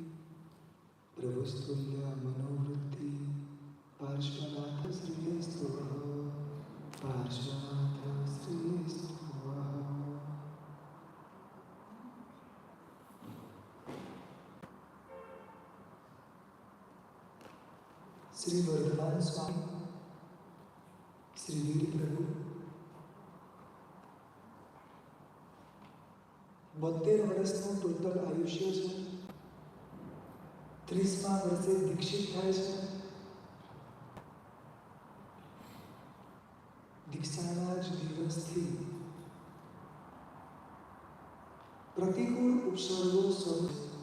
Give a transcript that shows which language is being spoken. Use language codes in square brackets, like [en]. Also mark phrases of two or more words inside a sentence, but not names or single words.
[sa] प्रभुस्तुल्यमनोवृत्ति पार्श्वनाथ श्रीस्तु पार्श्वनाथ श्रीस्तु श्री वर्धमान स्वामी श्री वीर प्रभु [gu] 72 વર્ષનું ટોટલ આયુષ્ય છે. 30મા વર્ષે દીક્ષિત થાય છે. દીક્ષાના જ દિવસથી પ્રતિકૂળ ઉપસર્ગો શરૂ.